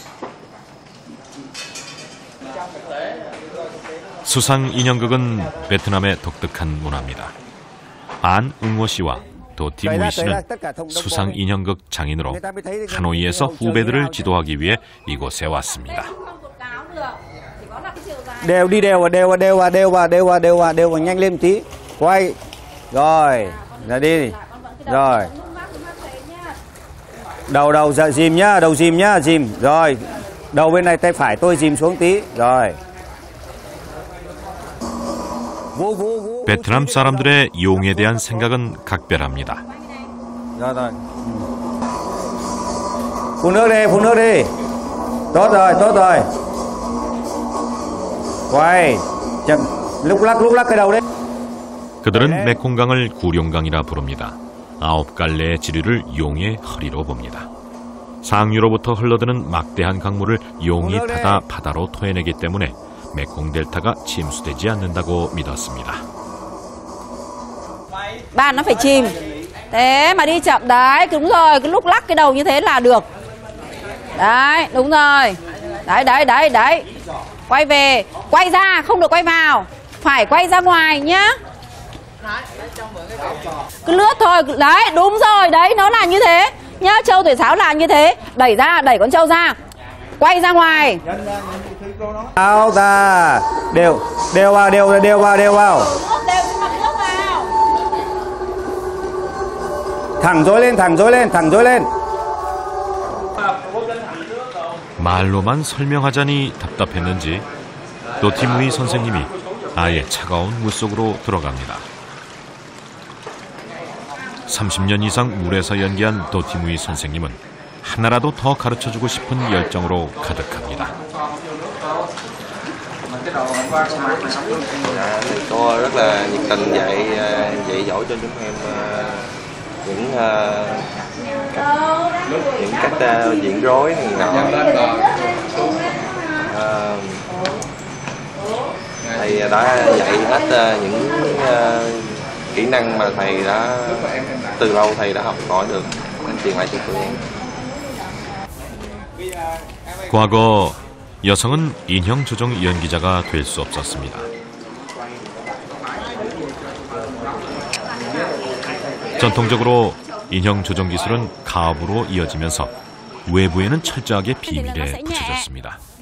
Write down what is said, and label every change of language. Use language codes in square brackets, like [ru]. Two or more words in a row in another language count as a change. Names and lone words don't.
[ko] 수상 인형극은 베트남의 독특한 문화입니다. 안응호 씨와 도티무이 씨는 수상 인형극 장인으로 하노이에서 후배들을 지도하기 위해 이곳에 왔습니다. [vi] Đều đi đều vào nhanh lên một tí. Quay. Rồi, ra đi. Rồi. Đầu dạ dìm nhá, đầu dìm nhá, dìm. Rồi. Đầu bên này tay phải tôi dìm xuống tí. Rồi. [ko] 베트남 사람들의 용에 대한 생각은 각별합니다. [vi] Rồi. Phun nước đi. Tốt rồi. Quay. lúc lắc cái đầu đấy. [ko] 그들은 메콩강을 구룡강이라 부릅니다. 9갈래의 지류를 용의 허리로 봅니다. 상류로부터 흘러드는 막대한 강물을 용이 타다 바다로 토해내기 때문에 메콩 델타가 침수되지 않는다고 믿었습니다. [vi] Bạn nó phải chìm. Thế mà đi chậm đấy, đúng rồi, cái lúc lắc cái đầu như thế là được. Đấy, đúng rồi. Đấy. Quay về, quay ra, không được quay vào. Phải quay ra ngoài nhá. Cứ lướt thôi, đấy, đúng rồi, đấy, nó là như thế. Nhá, trâu thổi sáo là như thế. Đẩy ra, đẩy con trâu ra. Quay ra ngoài. Áo ta. Đều vào. Đều vào. Thẳng dối lên. [ko] 말로만 설명하자니 답답했는지 도티무이 선생님이 아예 차가운 물속으로 들어갑니다. 30년 이상 물에서 연기한 도티무이 선생님은 하나라도 더 가르쳐주고 싶은 열정으로 가득합니다. [vi] Cô rất là nhiệt tình dạy dỗ cho chúng em những cách diễn rối này nọ. Thầy đã dạy hết những kỹ năng mà thầy đã từ lâu thầy đã học hỏi được, nên truyền lại cho tụi em. [ko] 과거 여성은 인형 조종 연기자가 될 수 없었습니다. 전통적으로 인형 조종 기술은 가업으로 이어지면서 외부에는 철저하게 비밀에 붙여졌습니다.